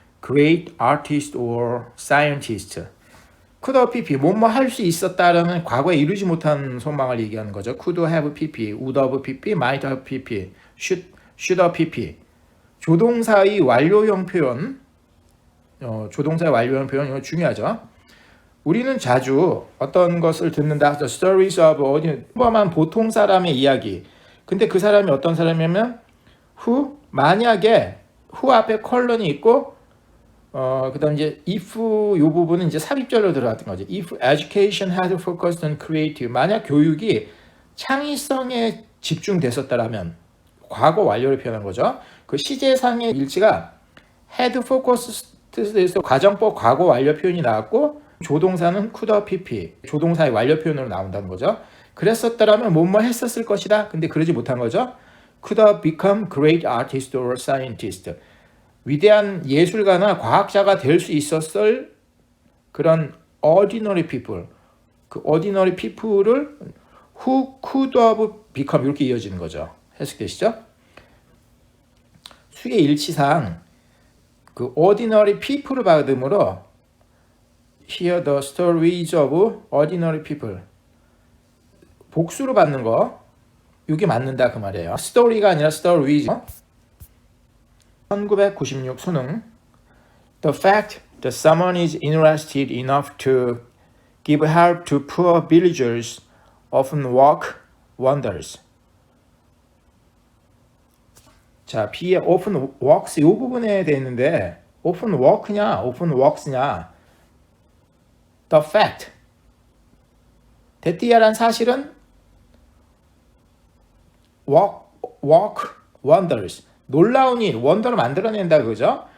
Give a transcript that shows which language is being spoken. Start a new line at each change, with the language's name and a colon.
English: great artist or scientist.
Korean: could have pp 뭐뭐 할 수 있었다라는 과거에 이루지 못한 소망을 얘기하는 거죠.
English: could have pp, would have pp, might have pp, should have pp.
Korean: 조동사의 완료형 표현, 조동사의 완료형 표현 이거 중요하죠. 우리는 자주 어떤 것을 듣는다.
English: The stories of
Korean: 평범한 보통 사람의 이야기. 근데 그 사람이 어떤 사람이냐면 who 만약에 who 앞에 컬런이 있고 그다음 이제 if 요 부분은 이제 삽입절로 들어갔던 거죠.
English: If education had focused on creative
Korean: 만약 교육이 창의성에 집중됐었다라면 과거 완료를 표현한 거죠. 그 시제상의 일치가 had focused에서 가정법 과거 완료 표현이 나왔고 조동사는 could have pp 조동사의 완료 표현으로 나온다는 거죠. 그랬었다라면 뭐뭐 했었을 것이다. 근데 그러지 못한 거죠.
English: could have become great artist or scientist.
Korean: 위대한 예술가나 과학자가 될 수 있었을 그런 ordinary people. 그 ordinary people을
English: who could have become
Korean: 이렇게 이어지는 거죠. 해석되시죠? 수의 일치상 그
English: ordinary people
Korean: 을 받음으로
English: Hear the stories of ordinary people.
Korean: 복수로 받는 거 이게 맞는다 그 말이에요. 스토리가 아니라 stories.
English: 1996 수능 The fact that someone is interested enough to give help to poor villagers often work wonders.
Korean: 자, B에 often works 이 부분에 돼 있는데 often work냐 often works냐 The fact 데티아란 사실은
English: work wonders
Korean: 놀라운 일, 원더를 만들어낸다 그죠?